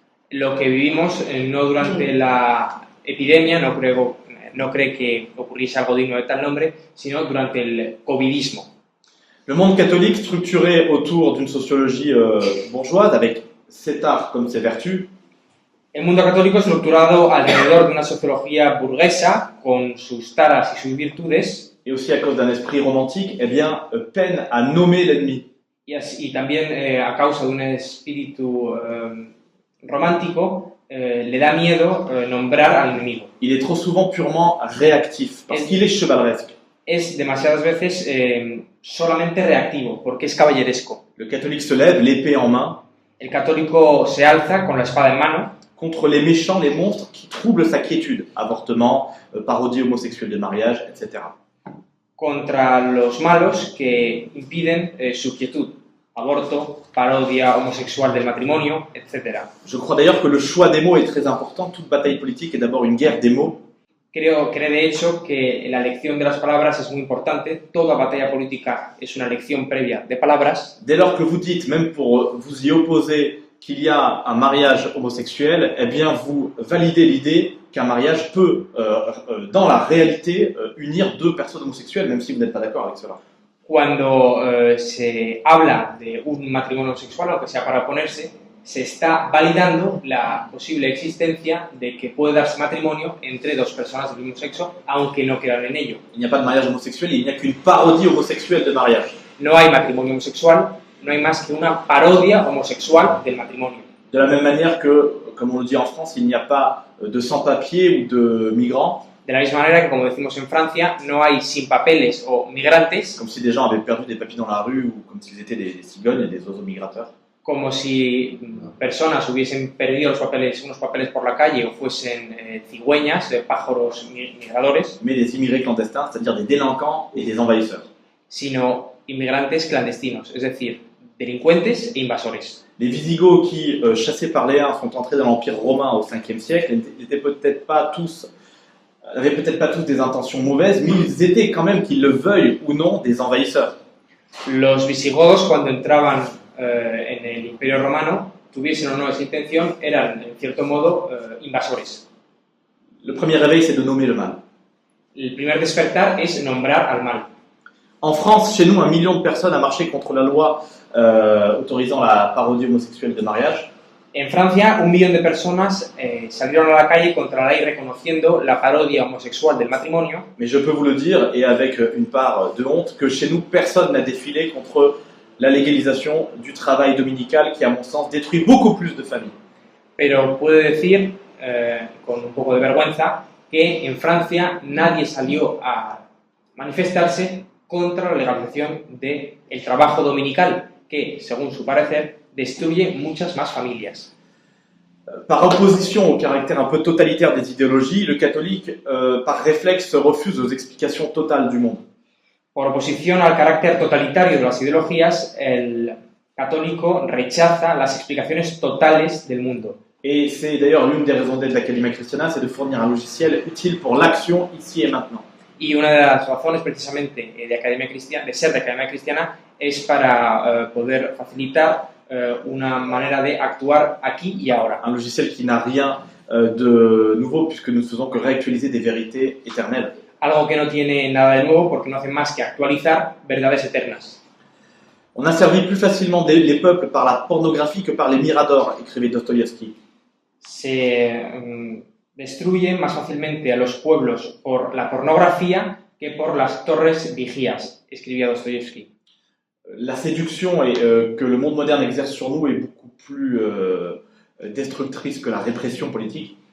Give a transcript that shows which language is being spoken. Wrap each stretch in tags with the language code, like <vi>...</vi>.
<es>Lo que vivimos no durante la epidemia, no cree que ocurriese algo digno de tal nombre, sino durante el covidismo.</es> <fr>Le monde catholique, structuré autour d'une sociologie bourgeoise, avec cet art comme ses vertus,</fr> <es>El mundo católico estructurado alrededor de una sociología burguesa con sus taras y sus virtudes,</es> <fr>et aussi à cause d'un esprit romantique, eh bien, peine à nommer l'ennemi.</fr> <es>y también a causa de un espíritu romántico, le da miedo nombrar al enemigo.</es> <fr>Il est trop souvent purement réactif, parce qu'il est chevaleresque.</fr> <es>Es demasiadas veces solamente reactivo, porque es caballeresco.</es> <fr>Le catholique se lève, l'épée en main,</fr> <es>El católico se alza con la espada en mano</es> <fr>contre les méchants, les monstres qui troublent sa quiétude. Avortement, parodie homosexuelle de mariage, etc.</fr> <es>contra los malos que impiden su quietud. Aborto, parodia homosexual del matrimonio, etc.</es> <fr>Je crois d'ailleurs que le choix des mots est très important. Toute bataille politique est d'abord une guerre des mots.</fr> <es>Creo de hecho que la elección de las palabras es muy importante. Toda batalla política es una elección previa de palabras.</es> <fr>Dès lors que vous dites, même pour vous y opposer, qu'il y a un mariage homosexuel, eh bien vous validez l'idée qu'un mariage peut, dans la réalité, unir deux personnes homosexuelles, même si vous n'êtes pas d'accord avec cela.</fr> <es>Cuando se habla de un matrimonio homosexual, aunque sea para oponerse, se está validando la posible existencia de que puede darse matrimonio entre dos personas del mismo sexo, aunque no crean en ello.</es> <fr>Il n'y a pas de mariage homosexuel, il n'y a qu'une parodie homosexuelle de mariage.</fr> <es>No hay matrimonio homosexual, no hay más que una parodia homosexual del matrimonio.</es> <fr>De la même manière que, comme on le dit en France, il n'y a pas de sans-papiers ou de migrants.</fr> <es>De la misma manera que, como decimos en Francia, no hay sin papeles o migrantes,</es> <fr>Comme si des gens avaient perdu des papiers dans la rue ou comme s'ils étaient des cigognes et des oiseaux migrateurs.</fr> <es>como si personas hubiesen perdido unos papeles por la calle o fuesen cigüeñas, pájaros migradores,</es> <fr>Mais des immigrés clandestins, c'est-à-dire des délinquants et des envahisseurs.</fr> <es>sino inmigrantes clandestinos, es decir, delincuentes e invasores.</es> <fr>Les Visigoths qui, chassés par les Huns, sont entrés dans l'Empire romain au 5e siècle n'avaient peut-être pas tous des intentions mauvaises, mais ils étaient quand même, qu'ils le veuillent ou non, des envahisseurs.</fr> <es>Los visigodos, cuando entraban en el Imperio Romano, tuviesen o no esa intención, eran, en cierto modo, invasores.</es> <fr>Le premier réveil, c'est de nommer le mal.</fr> <es>El primer despertar es nombrar al mal.</es> <fr>En France, chez nous, 1 million de personnes a marché contre la loi autorisant la parodie homosexuelle de mariage.</fr> <es>En Francia, 1 millón de personas salieron a la calle contra la ley reconociendo la parodia homosexual del matrimonio.</es> <fr>Mais je peux vous le dire, et avec une part de honte, que chez nous, personne n'a défilé contre la légalisation du travail dominical qui, à mon sens, détruit beaucoup plus de familles.</fr> <es>Pero puedo decir, con un poco de vergüenza, que en Francia nadie salió a manifestarse contra la legalización del trabajo dominical, que, según su parecer, destruye muchas más familias.</es> <fr>Par opposition au caractère un peu totalitaire des idéologies, le catholique, par réflexe, se refuse aux explications totales du monde.</fr> <es>Por oposición al carácter totalitario de las ideologías, el católico rechaza las explicaciones totales del mundo.</es> <fr>Et c'est d'ailleurs l'une des raisons d'être de l'Academia Christiana, c'est de fournir un logiciel utile pour l'action ici et maintenant.</fr> <es>Y una de las razones precisamente de ser de Academia Cristiana es para poder facilitar una manera de actuar aquí y ahora.</es> <fr>Un logiciel qui n'a rien de nouveau puisque nous ne faisons que réactualiser des vérités éternelles.</fr> <es>Algo que no tiene nada de nuevo porque no hace más que actualizar verdades eternas.</es> <fr>On a servi plus facilement les peuples par la pornographie que par les miradors, écrivait Dostoïevski.</fr> <es>Se destruye más fácilmente a los pueblos por la pornografía que por las torres vigías, escribía Dostoïevski.</es> <fr>La séduction que le monde moderne exerce sur nous est beaucoup plus destructrice que la répression politique.</fr>